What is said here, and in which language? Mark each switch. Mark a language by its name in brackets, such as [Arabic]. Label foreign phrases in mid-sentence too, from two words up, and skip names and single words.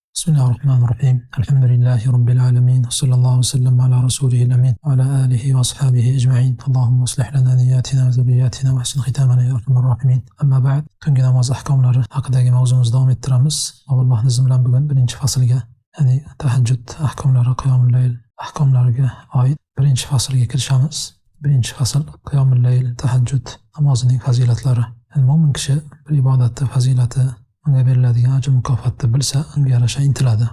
[Arabic] بسم الله الرحمن الرحيم. الحمد لله رب العالمين، صلى الله وسلم على رسوله الأمين وعلى آله وأصحابه أجمعين. اللهم اصلح لنا نياتنا وذرياتنا واحسن ختامنا يا أرحم الراحمين. أما بعد, [Uzbek] tungi namoz ahkomlari haqidagi mavzumizni davom ettiramiz. Alloh izni bilan bugun birinchi faslga, ya'ni tahajjud ahkomlari, [Arabic] قيام الليل [Uzbek] ahkomlariga oid birinchi faslga kirishamiz. Birinchi fasl [Arabic] قيام الليل, [Uzbek] tahajjud namozining fazilatlari. Mo'min kishi bir ibodatni fazilati, unga beriladigan ajr mukofotni bilsa, unga yarasha intiladi.